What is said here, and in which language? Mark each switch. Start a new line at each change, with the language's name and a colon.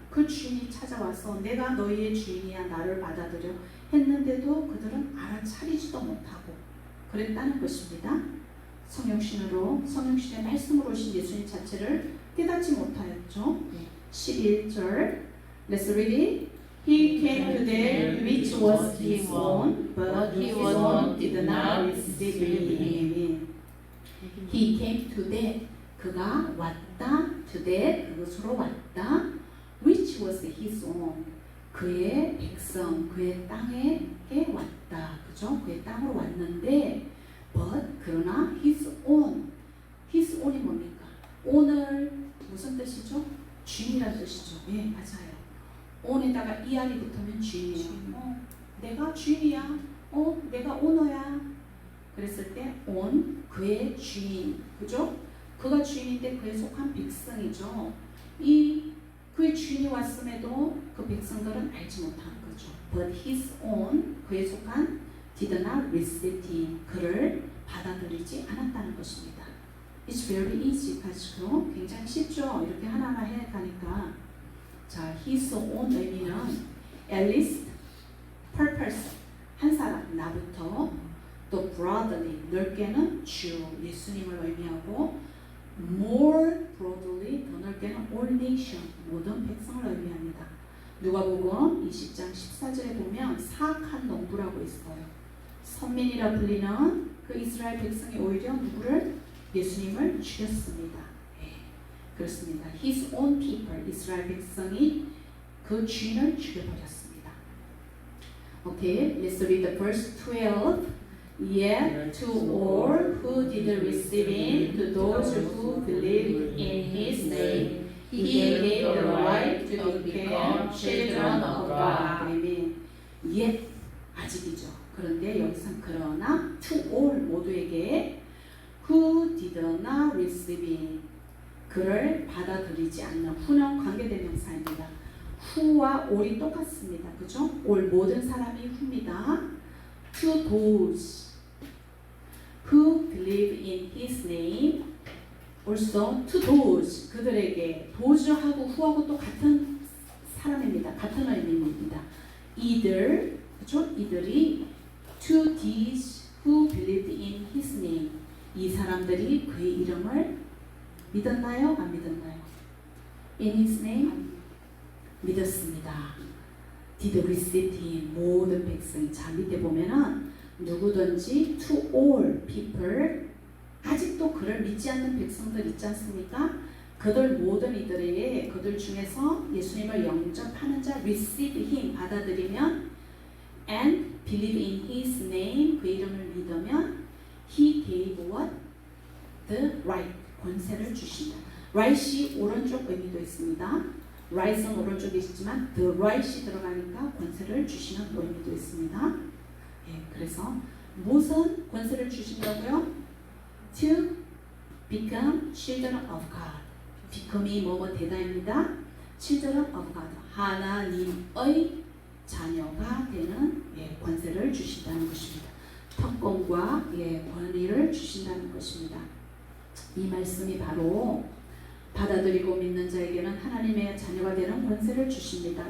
Korean: 그 주인이 찾아와서 내가 너희의 주인이야 나를 받아들여 했는데도 그들은 알아차리지도 못하고 그랬다는 것입니다. 성령신의 말씀으로 오신 예수님 자체를 깨닫지 못하였죠.
English: 11절 Let's read it. He came to that which was his own, but his own did not receive him. He came to that.
Korean: 그가 왔다.
English: To that.
Korean: 그것으로 왔다.
English: Which was his own.
Korean: 그의 백성, 그의 땅에 왔다. 그죠? 그의 땅으로 왔는데 but 그러나 his own. his own이 뭡니까? 오늘 무슨 뜻이죠? 주인이라는 뜻이죠. 예, 맞아요. on에다가 er이 붙으면 주인이에요. 내가 주인이야. 내가 오너야. 그랬을 때 on, 그의 주인. 그죠? 그가 주인인데 그에 속한 백성이죠. 그의 주인이 왔음에도 그 백성들은 알지 못하는 거죠.
English: But his own, 그에 속한 did not receive him,
Korean: 그를 받아들이지 않았다는 것입니다.
English: It's very easy.
Korean: 가지고 굉장히 쉽죠. 이렇게 하나하나 해가니까. 자, his own 의미는 at least, purpose, 한 사람, 나부터, 또 broadly, 넓게는 주, 예수님을 의미하고, more broadly, 더 넓게는 all nation, 모든 백성을 의미합니다. 누가복음 20장 14절에 보면 사악한 농부라고 있어요. 선민이라 불리는 그 이스라엘 백성이 오히려 누구를? 예수님을 죽였습니다. 네, 그렇습니다.
English: His own people,
Korean: 이스라엘 백성이 그 주인을 죽여버렸습니다.
English: Okay, let's read the verse 12. Yet to all who did receive him, to those who believed in his name, he gave the right to become children of God. Amen. Yet,
Korean: 아직이죠.
English: 그런데 여기서 그러나 to all, 모두에게 who did not receive him,
Korean: 그를 받아들이지 않는
English: who는 관계대명사입니다.
Korean: who와 all이 똑같습니다. 그죠? all, 모든 사람이 who입니다.
English: to those who believe in his name, also to those, 그들에게 dose하고 who하고 또 같은 사람입니다.
Korean: 같은 의미입니다. 이들, 그렇죠?
English: 이들이 to these who believed in his name,
Korean: 이 사람들이 그의 이름을 믿었나요? 안 믿었나요? In his name? 믿었습니다.
English: Did receive him,
Korean: 모든 백성이. 자, 밑에 보면은 누구든지 to all people, 아직도 그를 믿지 않는 백성들 있지 않습니까? 그들 모든 이들에게, 그들 중에서 예수님을 영접하는 자, receive him, 받아들이면,
English: and believe in his name,
Korean: 그 이름을 믿으면,
English: he gave what?
Korean: The right, 권세를 주신다. right이 오른쪽 의미도 있습니다. right은 오른쪽에 있지만 the right이 들어가니까 권세를 주시는 의미도 있습니다. 예, 그래서 무슨 권세를 주신다고요?
English: To become children of God.
Korean: become이 뭐뭐 되다입니다.
English: children of God.
Korean: 하나님의 자녀가 되는 권세를 주신다는 것입니다. 특권과 권위를 주신다는 것입니다. 이 말씀이 바로 받아들이고 믿는 자에게는 하나님의 자녀가 되는 권세를 주십니다.